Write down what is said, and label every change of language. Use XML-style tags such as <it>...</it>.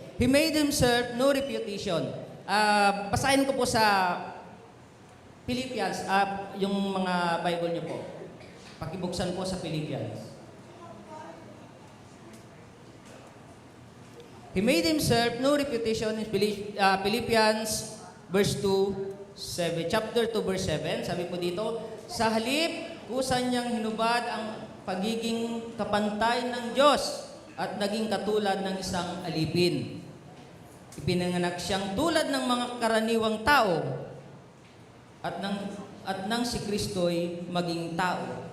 <en>He made himself no reputation.</en> <tl>Basahin ko po sa Philippians, yung mga Bible niyo po. Pakibuksan po sa Philippians.</tl> <en>He made himself no reputation in Philippians verse 2, chapter 2 verse 7.</en> <tl>Sabi po dito, sa halip, kusan niyang hinubad ang pagiging kapantay ng Diyos at naging katulad ng isang alipin. Ipinanganak siyang tulad ng mga karaniwang tao at nang si Kristo'y maging tao.</tl>